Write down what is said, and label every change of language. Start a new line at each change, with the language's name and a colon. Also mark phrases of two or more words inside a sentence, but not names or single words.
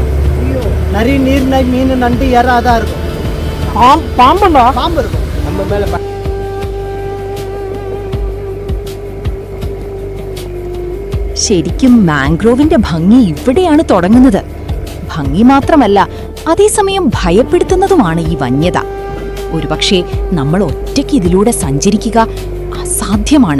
Tamil: நரி, நீர்நாய், மீன், நண்டு, எறா தான் இருக்கும். பாம்புண்டா? பாம்பு இருக்கும் நம்ம மேல.
Malayalam: ശരിക്കും മാംഗ്രോവിന്റെ ഭംഗി ഇവിടെയാണ് തുടങ്ങുന്നത്. ഭംഗി മാത്രമല്ല, അതേസമയം ഭയപ്പെടുത്തുന്നതുമാണ് ഈ വന്യത. ഒരുപക്ഷെ നമ്മൾ ഒറ്റയ്ക്ക് ഇതിലൂടെ സഞ്ചരിക്കുക അസാധ്യമാണ്.